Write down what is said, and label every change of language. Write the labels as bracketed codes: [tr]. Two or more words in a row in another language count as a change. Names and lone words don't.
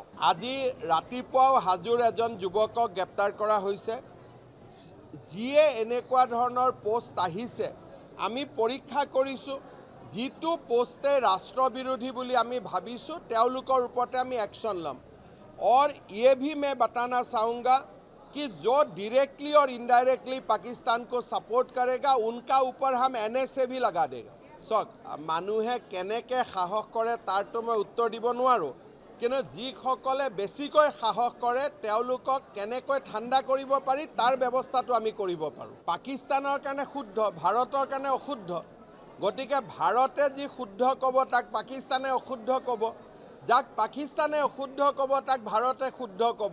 [as] আজি ৰাতিপুৱাও হাজোৰ এজন যুৱকক গ্ৰেপ্তাৰ কৰা হৈছে। যিয়ে এনেকুৱা ধৰণৰ পোষ্ট আহিছে আমি পৰীক্ষা কৰিছোঁ, যিটো পোষ্টে ৰাষ্ট্ৰবিৰোধী বুলি আমি ভাবিছোঁ তেওঁলোকৰ ওপৰতে আমি একশ্যন ল'ম। [hi] और ये भी मैं बताना चाहूँगा कि जो डायरेक्टली और इनडायरेक्टली पाकिस्तान को सपोर्ट करेगा उनका ऊपर हम NSA भी लगा देगा। [as] চক মানুহে কেনেকৈ সাহস কৰে তাৰতো মই উত্তৰ দিব নোৱাৰোঁ, কিন্তু যিসকলে বেছিকৈ সাহস কৰে তেওঁলোকক কেনেকৈ ঠাণ্ডা কৰিব পাৰি তাৰ ব্যৱস্থাটো আমি কৰিব পাৰোঁ। পাকিস্তানৰ কাৰণে শুদ্ধ, ভাৰতৰ কাৰণে অশুদ্ধ, গতিকে ভাৰতে যি শুদ্ধ ক'ব তাক পাকিস্তানে অশুদ্ধ ক'ব, যাক পাকিস্তানে অশুদ্ধ ক'ব তাক ভাৰতে শুদ্ধ ক'ব।